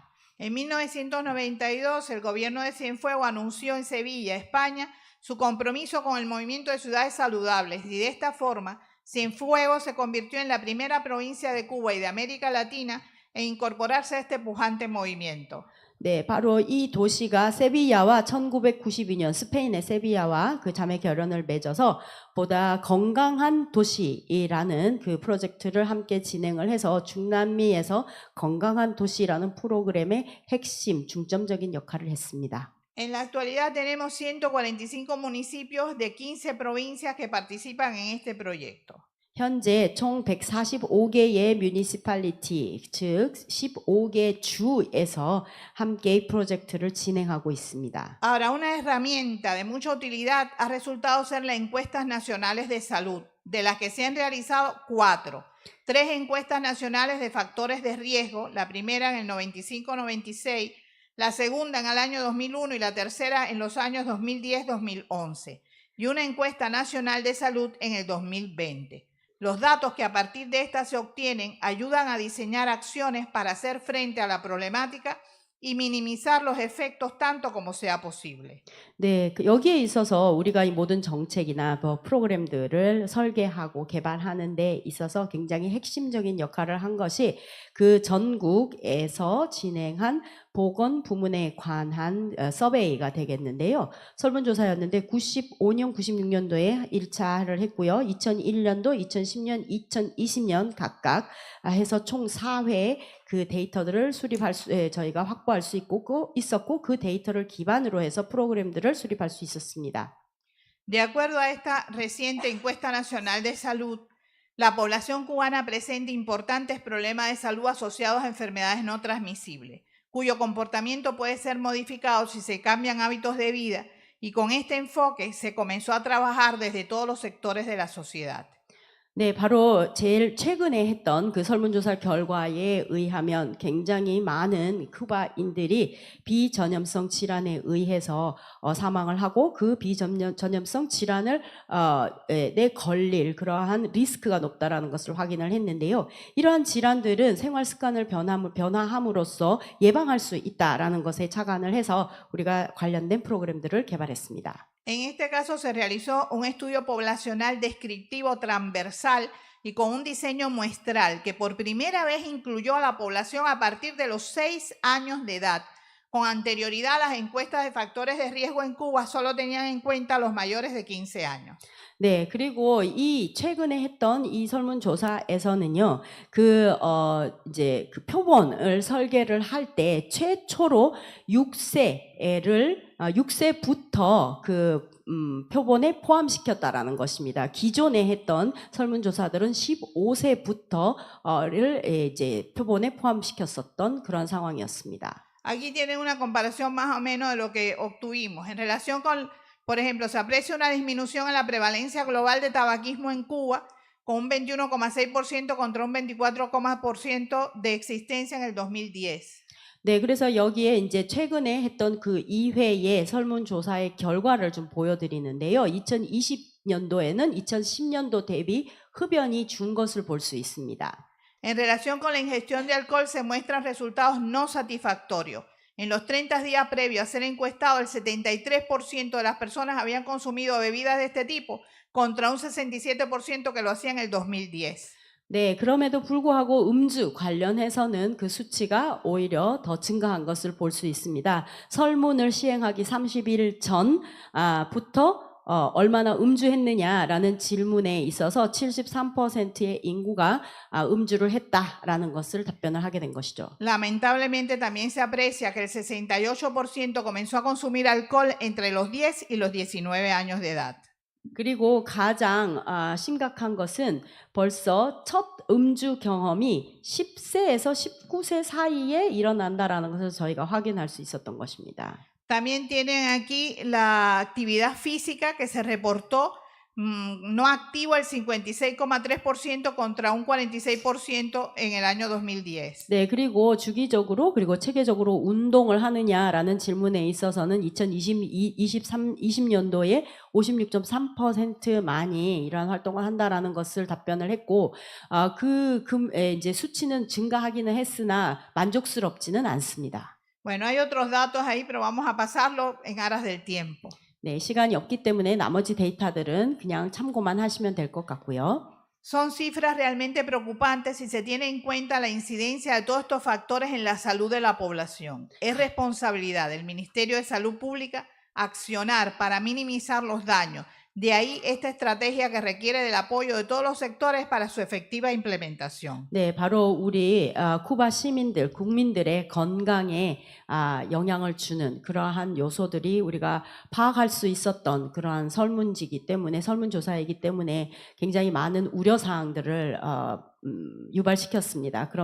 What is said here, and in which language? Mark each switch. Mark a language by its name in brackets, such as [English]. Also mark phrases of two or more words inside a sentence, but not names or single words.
[Spanish] En 1992, el gobierno de Cienfuegos anunció en Sevilla, España, su compromiso con el movimiento de ciudades saludables y de esta forma Cienfuegos se convirtió en la primera provincia de Cuba y de América Latina en incorporarse a este pujante movimiento. [Korean] 네, 바로 이 도시가 세비야와 1992년 스페인의 세비야와 그 자매 결연을 맺어서 보다 건강한 도시라는 그 프로젝트를 함께 진행을 해서 중남미에서 건강한 도시라는 프로그램의 핵심, 중점적인 역할을 했습니다. [Spanish] En la actualidad tenemos 145 municipios de 15 provincias que participan en este proyecto. [Korean] 현재 총 145개의 뮤니시팔리티, 즉 15개 주에서 함께 이 프로젝트를 진행하고 있습니다. [Spanish] Ahora, una herramienta de mucha utilidad ha resultado ser las encuestas nacionales de salud, de las que se han realizado 4. 3 encuestas nacionales de factores de riesgo, la primera en el 95-96, la segunda en el año 2001 y la tercera en los años 2010-2011, y una encuesta nacional de salud en el 2020. Los datos que a partir de estas se obtienen ayudan a diseñar acciones para hacer frente a la problemática y minimizar los efectos tanto como sea posible. [Korean] 네, 여기에 있어서 우리가 이 모든 정책이나 프로그램들을 설계하고 개발하는 데 있어서 굉장히 핵심적인 역할을 한 것이 그 전국에서 진행한 보건 부문에 관한 서베이가 되겠는데요. 설문조사였는데 95년, 96년도에 1차를 했고요. 2001년도, 2010년, 2020년 각각 해서 총 4회 그 데이터들을 저희가 확보할 수 있었고 그 데이터를 기반으로 해서 프로그램들을 수립할 수 있었습니다. [Spanish] De acuerdo a esta reciente encuesta nacional de salud, la población cubana presenta importantes problemas de salud asociados a enfermedades no transmisibles, cuyo comportamiento puede ser modificado si se cambian hábitos de vida, y con este enfoque se comenzó a trabajar desde todos los sectores de la sociedad. [Korean] 네, 바로 제일 최근에 했던 그 설문조사 결과에 의하면 굉장히 많은 쿠바인들이 비전염성 질환에 의해서 사망을 하고 그 비전염성 질환을 내 걸릴 그러한 리스크가 높다라는 것을 확인을 했는데요. 이러한 질환들은 생활 습관을 변화함으로써 예방할 수 있다라는 것에 착안을 해서 우리가 관련된 프로그램들을 개발했습니다. [Spanish] En este caso se realizó un estudio poblacional descriptivo transversal y con un diseño muestral que por primera vez incluyó a la población a partir de los 6 años de edad. Con anterioridad, las encuestas de factores de riesgo en Cuba solo tenían en cuenta a los mayores de 15 años. [Korean] 네, 그리고 이 최근에 했던 이 설문조사에서는요, 이제 그 표본을 설계를 할 때 최초로 6세부터 포함시켰다라는 것입니다. 기존에 했던 설문조사들은 15세부터를 이제 표본에 포함시켰었던 그런 상황이었습니다. [Spanish] Aquí tienen una comparación más o menos de lo que obtuvimos. En relación con, por ejemplo, se aprecia una disminución en la prevalencia global de tabaquismo en Cuba con un 21,6% contra un 24,% de existencia en el 2010. [Korean] 네, 그래서 여기에 이제 최근에 했던 그 2회의 설문조사의 결과를 좀 보여드리는데요. 2020년도에는 2010년도 대비 흡연이 준 것을 볼 수 있습니다. [Spanish] En relación con la ingestión de alcohol se muestran resultados no satisfactorios. En los 30 días previos a ser encuestado, el 73% de las personas habían consumido bebidas de este tipo contra un 67% que lo hacía en el 2010. [Korean] 네, 그럼에도 불구하고 음주 관련해서는 그 수치가 오히려 더 증가한 것을 볼 수 있습니다. 설문을 시행하기 30일 전부터 얼마나 음주했느냐라는 질문에 있어서 73%의 인구가 음주를 했다라는 것을 답변을 하게 된 것이죠. [Spanish] Lamentablemente también se aprecia que el 68% comenzó a consumir alcohol entre los 10 y los 19 años de edad. [Korean] 그리고 가장 심각한 것은 벌써 첫 음주 경험이 10세에서 19세 사이에 일어난다라는 것을 저희가 확인할 수 있었던 것입니다. [Spanish] También tienen aquí la actividad física que se reportó no activo el 56,3% contra un 46% en el año 2010. [Korean] 네, 그리고 주기적으로 그리고 체계적으로 운동을 하느냐라는 질문에 있어서는 2020년도에 56.3%만이 이러한 활동을 한다라는 것을 답변을 했고, 이제 수치는 증가하기는 했으나 만족스럽지는 않습니다. [Spanish] Bueno, hay otros datos ahí, pero vamos a pasarlo en aras del tiempo. [Korean] 네, 시간이 없기 때문에 나머지 데이터들은 그냥 참고만 하시면 될 것 같고요. [Spanish] Son cifras realmente preocupantes si se tiene en cuenta la incidencia de todos estos factores en la salud de la población. Es responsabilidad del Ministerio de Salud Pública accionar para minimizar los daños. De ahí esta estrategia que requiere del apoyo de todos los sectores para su efectiva implementación. [Korean] 네, 바로 우리 쿠바 시민들, 국민들의 건강에 영향을 주는 그러한 요소들이 우리가 파악할 수 있었던 그러한 설문조사이기 때문에 굉장히 많은 우려사항들을 유발시켰습니다.